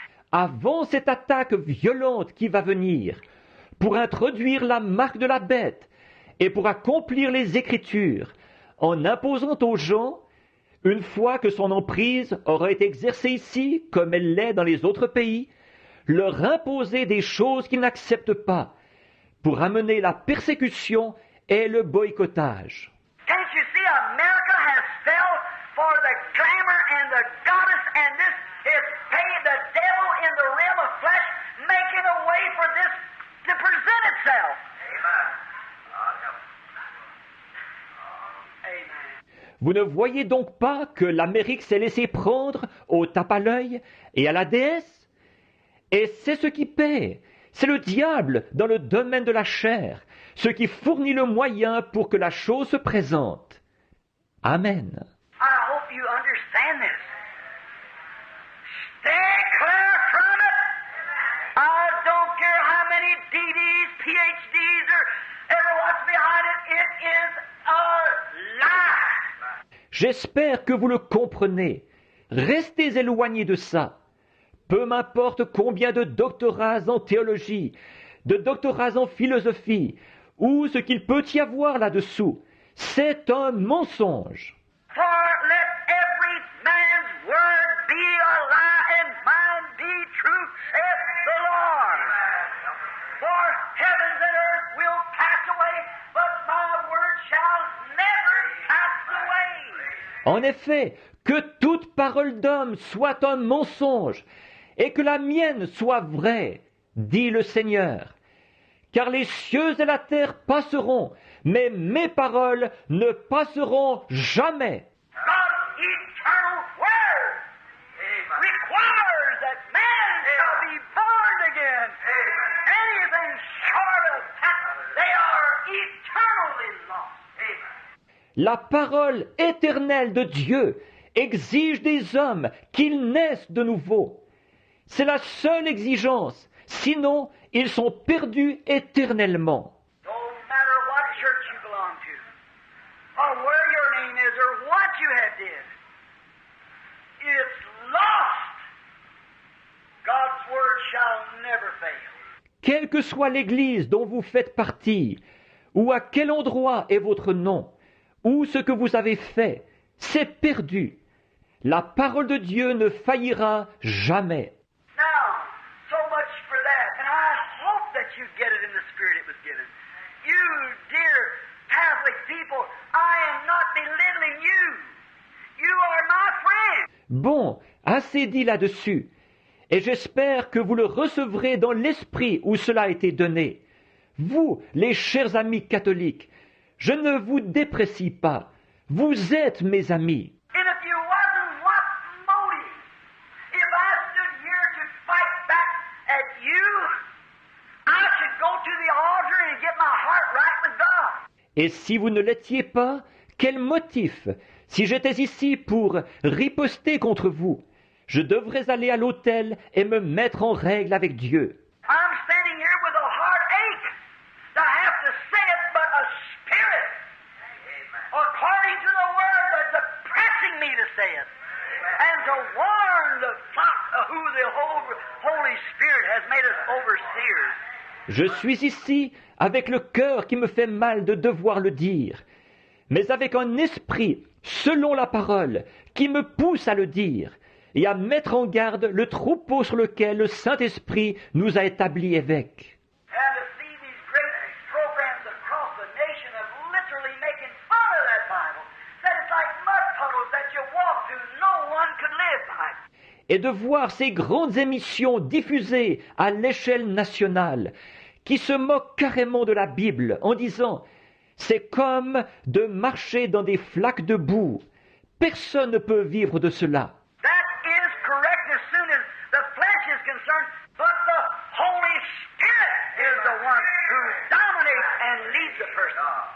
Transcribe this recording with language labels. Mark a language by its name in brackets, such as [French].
[French] Avant cette attaque violente qui va venir, pour introduire la marque de la bête et pour accomplir les Écritures, en imposant aux gens, une fois que son emprise aura été exercée ici, comme elle l'est dans les autres pays, leur imposer des choses qu'ils n'acceptent pas, pour amener la persécution et le boycottage. [English] Can't you see America has fell for the glamour and the goddess, and this is paid the devil in the realm of flesh, making a way for this to present itself. Amen. Amen. [French] Vous ne voyez donc pas que l'Amérique s'est laissée prendre au tape à l'œil et à la déesse? Et c'est ce qui paie. C'est le diable dans le domaine de la chair, ce qui fournit le moyen pour que la chose se présente. Amen. [English] I hope you understand this. Stay clear from it. I don't care how many DDs, PhDs, or ever what's behind it. It is a lie. [French] J'espère que vous le comprenez. Restez éloignés de ça. Peu m'importe combien de doctorats en théologie, de doctorats en philosophie, ou ce qu'il peut y avoir là-dessous, c'est un mensonge. [English] For let every man's word be a lie and mine be true, saith the Lord. For heavens and earth will pass away, but my word shall never pass away. [French] En effet, que toute parole d'homme soit un mensonge, et que la mienne soit vraie, dit le Seigneur. Car les cieux et la terre passeront, mais mes paroles ne passeront jamais. [English] God's eternal word requires that man shall be born again. Anything short of that, they are eternally lost. [French] La parole éternelle de Dieu exige des hommes qu'ils naissent de nouveau. C'est la seule exigence, sinon ils sont perdus éternellement. [English] No matter what church you belong to, or where your name is, or what you have did, it's lost. God's word shall never fail. [French] Quelle que soit l'église dont vous faites partie, ou à quel endroit est votre nom, ou ce que vous avez fait, c'est perdu. La parole de Dieu ne faillira jamais. [English] Now, so much for that, and I hope that you get it in the spirit it was given. You dear Catholic people, I am not belittling you. You are my friend. [French] Bon, assez dit là-dessus. Et j'espère que vous le recevrez dans l'esprit où cela a été donné. Vous, les chers amis catholiques, je ne vous déprécie pas. Vous êtes mes amis. [English] And if you wasn't, what motive? If I stood here to fight back at you, I should go to the altar and get my heart right with God. [French] Et si vous ne l'étiez pas, quel motif? Si j'étais ici pour riposter contre vous, je devrais aller à l'autel et me mettre en règle avec Dieu. [English] I'm standing here with a heartache to have to say it, but a spirit, according to the word, that's oppressing me to say it, and to warn the flock of who the Holy Spirit has made us overseers. [French] Je suis ici avec le cœur qui me fait mal de devoir le dire, mais avec un esprit, selon la parole, qui me pousse à le dire et à mettre en garde le troupeau sur lequel le Saint-Esprit nous a établis évêques. [English] And to see these great programs across the nation of literally making fun of that Bible, that it's like mud puddles that you walk through, no one could live by it. [French] Et de voir ces grandes émissions diffusées à l'échelle nationale qui se moquent carrément de la Bible en disant « c'est comme de marcher dans des flaques de boue, personne ne peut vivre de cela ». [English] That is correct as soon as the flesh is concerned, but the Holy Spirit is the one who dominates and leads a person.